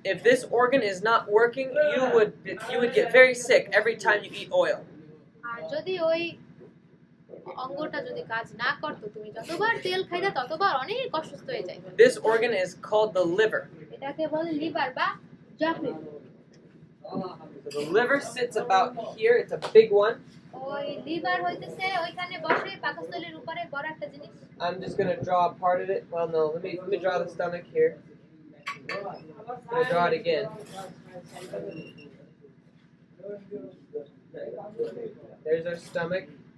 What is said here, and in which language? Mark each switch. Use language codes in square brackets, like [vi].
[en] If this organ is not working, you would get very sick every time you eat oil. [bn] আর যদি ওই অঙ্গটা যদি কাজ না করতো তুমি যতবার তেল খাইতা ততবার অনেক অসুস্থ হয়ে যাইবে [en] This organ is called the liver. [bn] এটাকে বলে লিভার বা যকৃৎ [en] So the liver sits about here. It's a big one. [bn] ওই লিভার হইতেছে ওইখানে বসে পাকস্থলীর উপরে বড় একটা জিনিস [en] I'm just going to draw a part of it. Well, no, let me draw the stomach here. I'm going to draw it again. There's our stomach.